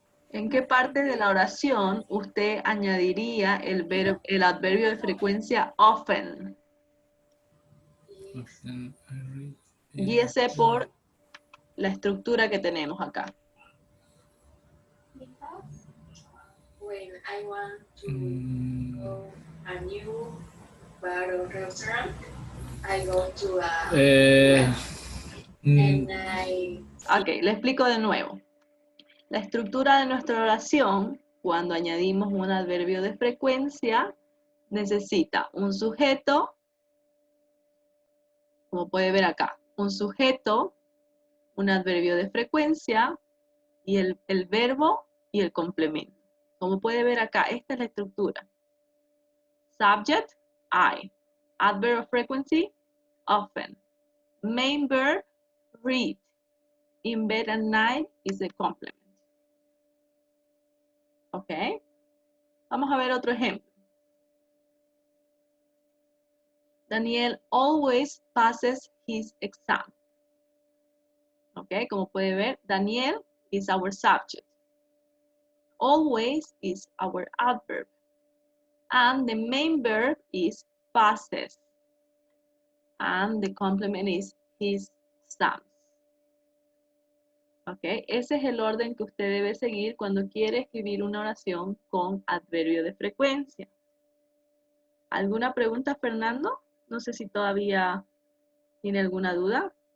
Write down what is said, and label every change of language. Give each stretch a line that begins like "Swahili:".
Spanish: ¿En qué parte de la oración usted añadiría el adverbio de frecuencia often? Guíese por la estructura que tenemos acá.
English: When I want to go a new bar or restaurant, I go to a and I...
Spanish: Ok, le explico de nuevo. La estructura de nuestra oración, cuando añadimos un adverbio de frecuencia, necesita un sujeto, como puede ver acá, un sujeto, un adverbio de frecuencia, y el verbo y el complemento. Como puede ver acá, esta es la estructura.
English: Subject, I. Adverb of frequency, often. Main verb, read. In bed at night is the complement. Ok.
Spanish: Vamos a ver otro ejemplo.
English: Daniel always passes his exam. Ok,
Spanish: como puede ver,
English: Daniel is our subject. Always is our adverb. And the main verb is passes. And the complement is his exams.
Spanish: Ok, ese es el orden que usted debe seguir cuando quiere escribir una oración con adverbio de frecuencia. ¿Alguna pregunta, Fernando? No sé si todavía tiene alguna duda.